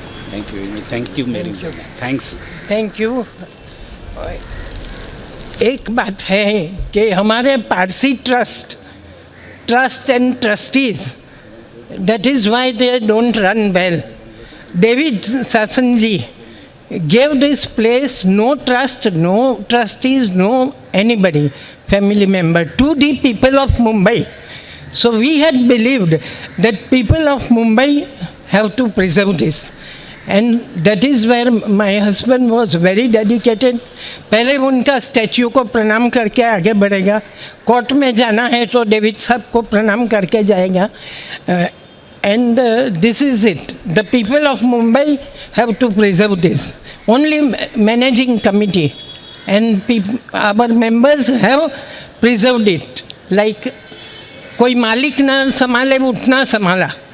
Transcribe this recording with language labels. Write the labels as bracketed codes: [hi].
[en] Thank you very much. Thank you very much thanks thank you. [hi] एक बात है कि हमारे Parsi [en] Trust and trustees, that is why they don't run well. David Sassoon ji gave this place no trust, no trustees, no anybody, family member, to the people of Mumbai. So we had believed that people of Mumbai have to preserve this. And that is where my husband was very dedicated. [hi] पहले उनका statue को प्रणाम करके आगे बढ़ेगा, court में जाना है तो डेविड साहब को प्रणाम करके जाएगा. [en] And this is it. The people of Mumbai have to preserve this. Only managing committee and our members have preserved it. [hi] Like कोई मालिक ना संभाले उतना संभाला.